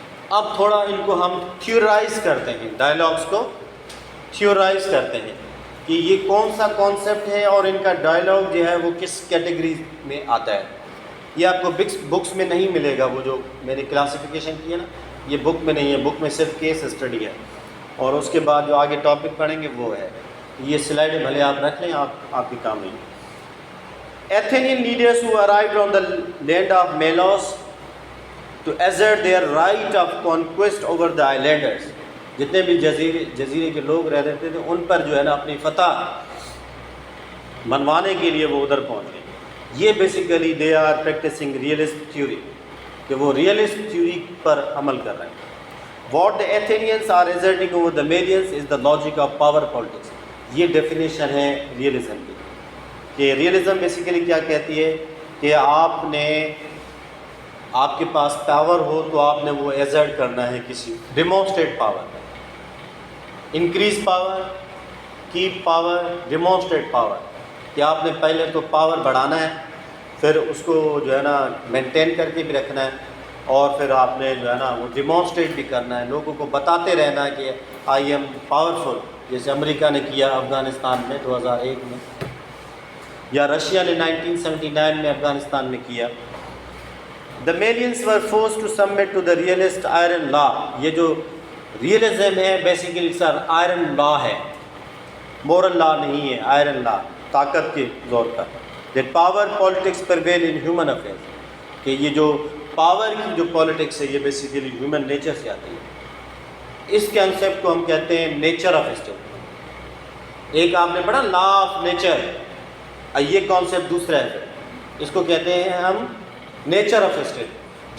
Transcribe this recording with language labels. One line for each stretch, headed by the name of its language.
Urdu: اب تھوڑا ان کو ہم تھیورائز کرتے ہیں، ڈائلاگس کو تھیورائز کرتے ہیں کہ یہ کون سا کانسیپٹ ہے اور ان کا ڈائلاگ جو ہے وہ کس کیٹیگری میں آتا ہے. یہ آپ کو بکس میں نہیں ملے گا، وہ جو میں نے کلاسیفیکیشن کی ہے نا یہ بک میں نہیں ہے. بک میں صرف کیس اسٹڈی ہے، اور اس کے بعد جو آگے ٹاپک پڑھیں گے وہ ہے. یہ سلائڈ بھلے آپ رکھ لیں، آپ کے کام نہیں.
English: Athenian leaders who arrived on the land of Melos to assert their right of conquest over the islanders.
Urdu: جتنے بھی جزیرے کے لوگ رہ رہتے تھے ان پر جو ہے نا اپنی فتح منوانے کے لیے وہ ادھر پہنچ گئے. یہ basically
English: they are practising realist theory,
Urdu: کہ وہ ریئلسٹ تھیوری پر عمل کر رہے ہیں.
English: What the Athenians are asserting over the Melians is the logic of power politics.
Urdu: یہ ڈیفینیشن ہے ریئلزم کی، کہ ریئلزم بیسیکلی کیا کہتی ہے کہ آپ کے پاس پاور ہو تو آپ نے وہ ایزرٹ کرنا ہے کسی، demonstrate power, increase power, cap power, demonstrate power, کہ آپ نے پہلے تو پاور بڑھانا ہے، پھر اس کو جو ہے نا مینٹین کر کے بھی رکھنا ہے، اور پھر آپ نے جو ہے نا وہ ڈیمونسٹریٹ بھی کرنا ہے، لوگوں کو بتاتے رہنا ہے کہ
English: I am powerful,
Urdu: جیسے امریکہ نے کیا افغانستان میں 2001 میں، یا رشیا نے 1979 میں افغانستان میں کیا.
English: The Malians were forced to submit to the realist iron law.
Urdu: یہ جو ریئلزم ہے بیسیکلی سر آئرن لا ہے، مورل لا نہیں ہے، آئرن لا، طاقت کے زور پر.
English: That power politics prevail in human affairs.
Urdu: کہ یہ جو پاور کی جو پالیٹکس ہے یہ بیسیکلی ہیومن نیچر سے آتی ہے. اس کنسیپٹ کو ہم کہتے ہیں نیچر آف اسٹیٹ. ایک آپ نے پڑھا لا آف نیچر، یہ کانسیپٹ دوسرا ہے، اس کو کہتے ہیں ہم نیچر آف اسٹیٹ.